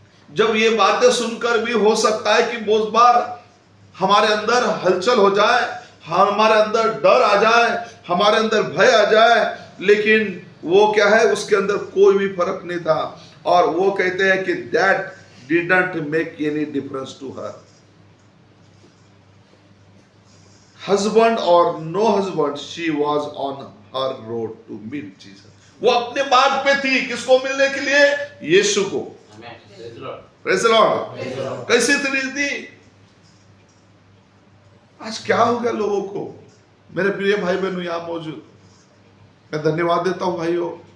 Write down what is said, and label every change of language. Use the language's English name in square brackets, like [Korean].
[Hindi] जब ये बातें सुनकर भी हो सकता है कि बहुत बार हमारे अंदर हलचल हो जाए, हमारे अंदर डर आ जाए, हमारे अंदर भय आ जाए, लेकिन वो क्या है, उसके अंदर कोई भी फर्क नहीं था। और वो कहते हैं कि [English] that didn't make any difference to her. Husband or no husband, she was on her road to meet Jesus. [Hindi] वो अपने मार्ग पे थी, किसको मिलने के लिए? यीशु को। [English] Praise the Lord। [Hindi] कैसी थी? आज क्या होगा लोगों को? मेरे प्रिय भाई बहनों यहाँ मौजूद, मैं धन्यवाद देता हूं भाइयों।